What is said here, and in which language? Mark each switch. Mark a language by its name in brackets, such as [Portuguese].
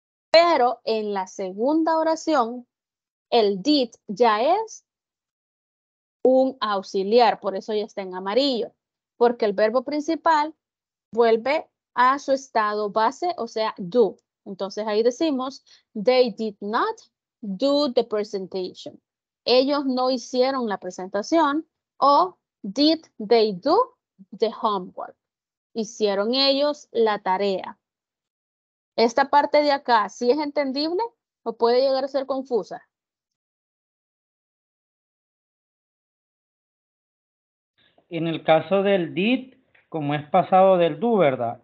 [Spanish] Pero en la segunda oración, el did ya es un auxiliar, por eso ya está en amarillo, porque el verbo principal vuelve a su estado base, o sea, do. Entonces ahí decimos, [English] they did not do the presentation. [Spanish] Ellos no hicieron la presentación. [English] O did they do the homework? [Spanish] Hicieron ellos la tarea. Esta parte de acá, ¿sí es entendible o puede llegar a ser confusa? En el caso del did, como es pasado del do, ¿verdad?